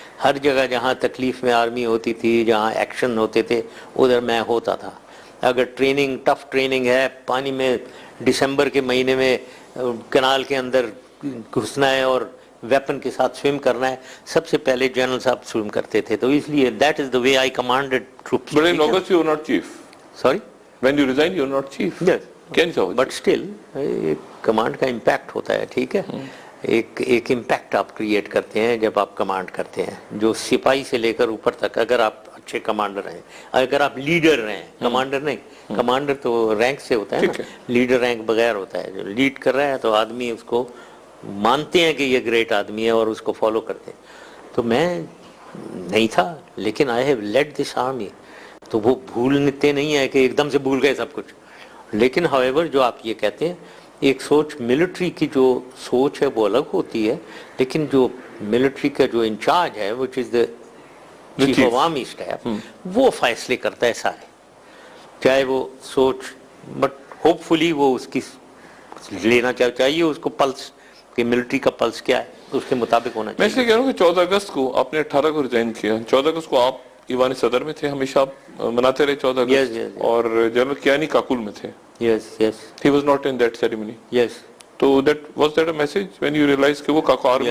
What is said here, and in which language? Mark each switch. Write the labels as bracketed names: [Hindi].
[Urdu] ہر جگہ جہاں تکلیف میں آرمی ہوتی تھی، جہاں ایکشن ہوتے تھے، ادھر میں ہوتا تھا. اگر ٹریننگ ٹف ٹریننگ ہے، پانی میں دسمبر کے مہینے میں کنال کے اندر گھسنا ہے اور ویپن کے ساتھ سوئم کرنا ہے، سب سے پہلے جنرل صاحب سوئم کرتے تھے. تو اس لیے [English] That is the way I commanded troops. But in August you were not chief. Sorry When you resigned you were not chief. Yes, [Urdu] کیا نہیں [English] but still [Urdu] کمانڈ کا امپیکٹ ہوتا ہے، ٹھیک ہے. ایک امپیکٹ آپ کریٹ کرتے ہیں جب آپ کمانڈ کرتے ہیں، جو سپاہی سے لے کر اوپر تک. اگر آپ اچھے کمانڈر ہیں، اگر آپ لیڈر ہیں، کمانڈر نہیں، کمانڈر تو رینک سے ہوتا ہے نا، لیڈر رینک بغیر ہوتا ہے. جو لیڈ کر رہا ہے تو آدمی اس کو مانتے ہیں کہ یہ گریٹ آدمی ہے اور اس کو فالو کرتے ہیں. تو میں نہیں تھا، لیکن [English] I have led this army. [Urdu] تو وہ بھولتے نہیں ہیں کہ ایک دم سے بھول گئے سب کچھ. لیکن [English] however [Urdu] جو آپ یہ کہتے ہیں، ایک سوچ ملٹری کی جو سوچ ہے وہ الگ ہوتی ہے، لیکن جو ملٹری کا جو انچارج ہے [English] which is the [Urdu] chief of army staff, وہ فیصلے کرتا ہے سارے، چاہے وہ سوچ، [English] but hopefully [Urdu] وہ اس کی لینا چاہیے اس کو پلس، کہ ملٹری کا پلس کیا ہے اس کے مطابق ہونا میں اس لیے کہہ رہا ہوں کہ 14 اگست کو آپ نے 18 کو ریزائن کیا. 14 اگست کو آپ ایوان صدر میں تھے، ہمیشہ آپ مناتے رہے 14 [English] Yes, [Urdu] اگست. [English] yes, yes. [Urdu] اور جنرل کیانی کاکول میں تھے. [English] Yes yes He was not in that ceremony. Yes [Urdu] تو [English] was that a message when you realized [Urdu] کہ وہ آرمی